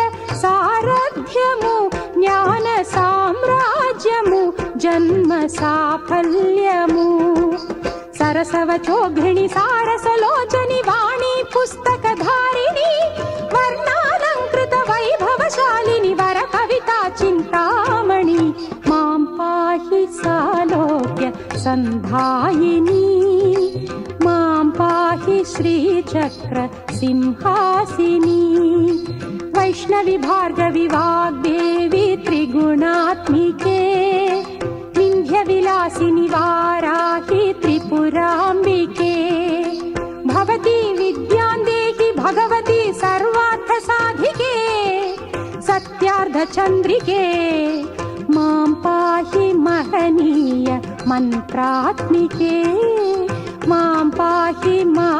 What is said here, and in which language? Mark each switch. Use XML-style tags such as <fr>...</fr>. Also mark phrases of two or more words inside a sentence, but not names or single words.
<te>సారథ్యము జ్ఞాన సామ్రాజ్యము జన్మ సాఫల్యము సరసవచోఘ్రిణి సారసలోచని వాణి పుస్తకధారిణి వర్ణాలంకృత వైభవశాలిని వర కవితా చింతామణి మాం పాహి సాలోక్య సంధాయిని మాం పాహి శ్రీచక్ర సింహాసిని।</te> <sa>वैष्णवी भार्गवी वाग्देवी त्रिगुणात्मिके विन्ध्यविलासिनि वाराहि त्रिपुराम्बिके। भवती विद्यां देहि भगवती सर्वार्थसाधिके सत्यार्धचन्द्रिके मां पाहि महनीय मन्त्रात्मिके मां पाहि</sa>